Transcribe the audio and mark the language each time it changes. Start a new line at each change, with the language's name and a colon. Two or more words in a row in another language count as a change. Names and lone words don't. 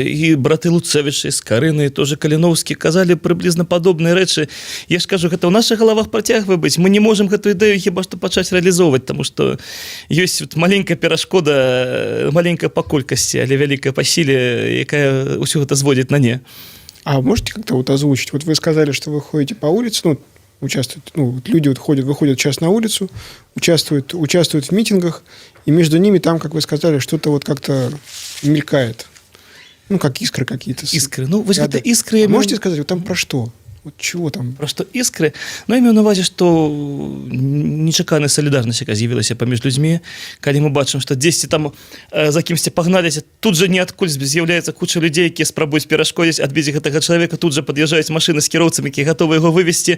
Belarusian: І браты Луцэвічы, з Карыны, тоже Каліноўскі казалі прыблізна падобныя рэчы. Я ж кажу, гэта ў нашых галавах працягвае быць. Мы не можам гэту ідэю хіба што пачаць рэалізоўваць, таму што ёсць вот маленькая перашкода, маленькая па колькасці, але вялікая па сіле, якая ўсё гэта зводзіць на не.
Russian: А можете как-то вот озвучить? Вот вы сказали, что вы ходите по улице, ну, участвуют, ну, вот люди вот выходят сейчас на улицу, участвуют в митингах, и между ними там, как вы сказали, что-то вот как-то мелькает. Ну, как искры какие-то. Искры.
Belarusian: Ну, вось гэта
Russian: Да. искры... Можете сказать, вот там про что? Вот чего там?
Belarusian: Просто іскры. Ну, я маю на увазе, што нечаканая салідарнасць, яка з'явілася паміж людзьмі, калі мы бачым, што дзесьці там за кімсьці пагналіся, тут жа ніадкуль з'яўляецца куча людзей, якія спрабуюць перашкодзіць, адбіць гэтага чалавека, тут жа пад'язджаюць машыны з кіроўцамі, якія гатовы яго вывезці.